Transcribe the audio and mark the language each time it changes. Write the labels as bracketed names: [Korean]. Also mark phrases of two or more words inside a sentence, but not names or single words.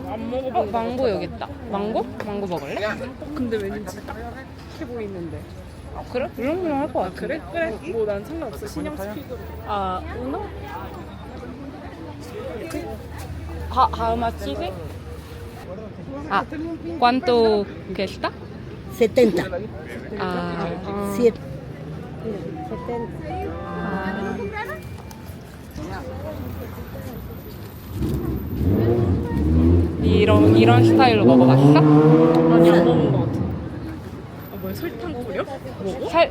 [Korean] 먹어본 망고 여기 있다. 망고? 망고 먹을래? 근데 왠지 딱해 보이는데. 아, 그래? 물렁물렁 할 것 같아. 그래? 그래? 뭐 난 상관없어. 신형 스피드로. 아, [Spanish] uno? [English] How much is it? [Spanish] Ah, ¿cuánto cuesta? 70. Ah, 7. 70. [Korean] 이런 스타일로 먹어봤어? 아니 안 먹은 것 같아. 아 뭐야 설탕 뿌려? 먹어?